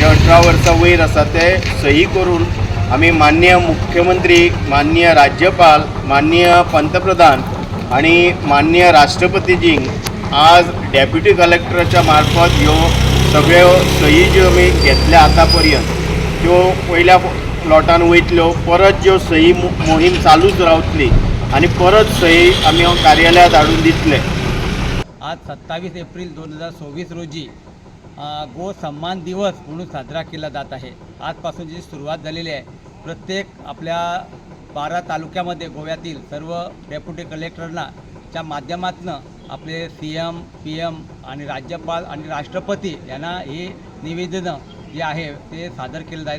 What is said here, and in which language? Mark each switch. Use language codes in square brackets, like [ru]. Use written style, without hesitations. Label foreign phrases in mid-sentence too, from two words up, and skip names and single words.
[kok] 18 वर्सां वयर आसा ते सही करून आमी माननीय मुख्यमंत्री, माननीय राज्यपाल, माननीय पंतप्रधान आणि माननीय राष्ट्रपतीजींक आज [en] deputy collectorachya [kok] मार्फत ह्यो सगळ्यो सही ज्यो आमी घेतल्या आतां पर्यंत त्यो पयल्या लॉटान वयतल्यो, परत ज्यो सही मोहीम चालूच रावतली आणि परत सही आमी कार्यालयात हाडून दितले। [mr] आज 27 एप्रिल 2024 रोजी गो सन्मान दिवस म्हणून साजरा केला जात आहे। आजपासून जी सुरुवात झालेली आहे, प्रत्येक आपल्या 12 तालुक्यामध्ये गोव्यातील सर्व [en] deputy collectorna [mr] च्या माध्यमातून आपले CM, PM आणि राज्यपाल आणि राष्ट्रपती यांना हे निवेदन जे आहे ते सादर केलं जाईल।